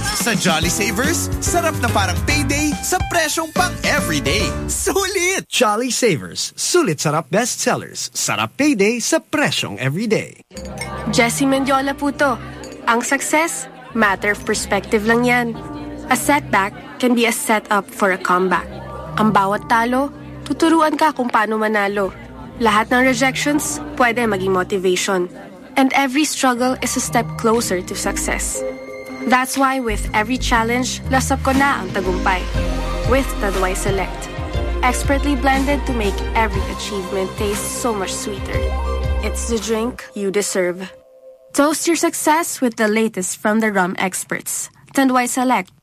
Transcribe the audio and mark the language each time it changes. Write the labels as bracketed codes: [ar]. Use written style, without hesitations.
[tl] Sa Jolly Savers, sarap na parang payday sa presyong pang everyday. Sulit! Jolly Savers, sulit sarap bestsellers. Sarap payday sa presyong everyday. Jessie Mendiola po to. Ang success, [en] matter of perspective [tl] lang yan. [en] A setback can be a setup for a comeback. [tl] Ang bawat talo, tuturuan ka kung paano manalo. Lahat ng rejections, pwede maging motivation. [en] And every struggle is a step closer to success. That's why with every challenge, [tl] lasap ko na ang tagumpay. [en] With Taduay Select. Expertly blended to make every achievement taste so much sweeter. It's the drink you deserve. Toast your success with the latest from the rum experts. Tandwai Select.